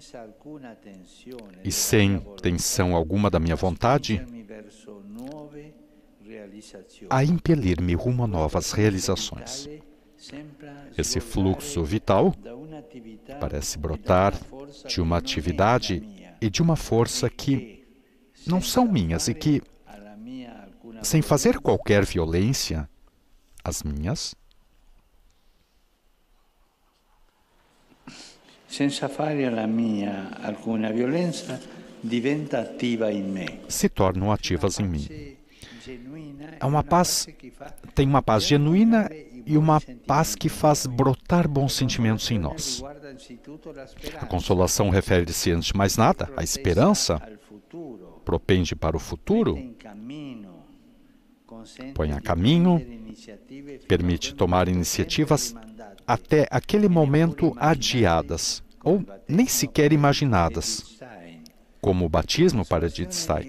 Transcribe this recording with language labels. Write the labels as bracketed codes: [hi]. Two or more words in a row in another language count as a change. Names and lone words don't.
[pt] E sem tensão alguma da minha vontade, a impelir-me rumo a novas realizações. Esse fluxo vital parece brotar de uma atividade e de uma força que não são minhas e que, sem fazer qualquer violência, as minhas, [it] senza fare alla mia alcuna violenza, diventa attiva in me. [pt] Se tornam ativas em mim. É uma paz, tem uma paz genuína e uma paz que faz brotar bons sentimentos em nós. A consolação refere-se, antes de mais nada, à esperança, propende para o futuro, põe a caminho, permite tomar iniciativas até aquele momento adiadas, ou nem sequer imaginadas, como o batismo para Edith Stein.